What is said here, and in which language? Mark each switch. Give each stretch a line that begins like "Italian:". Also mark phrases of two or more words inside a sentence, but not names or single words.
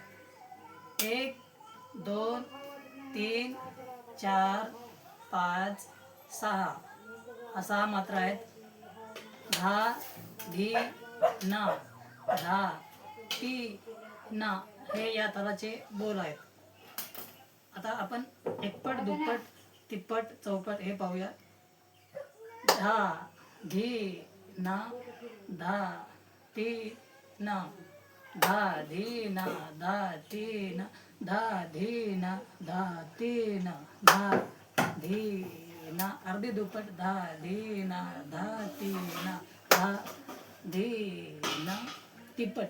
Marathi: 1 2 3 4 5 6 हा 6 मात्रा आहेत. धा धी ना, धा ती ना हे या तालाचे बोल आहेत. आता आपण एकपट, दुप्पट, तिप्पट, चौपट हे पाहूया. धा धी ना, धा ती ना, धा धी ना, धा ती ना, धा धी ना, धा ती ना, धा धी ना. अर्धी दुप्पट. धा धी ना, धा ती ना, धा धी ना. तिप्पट.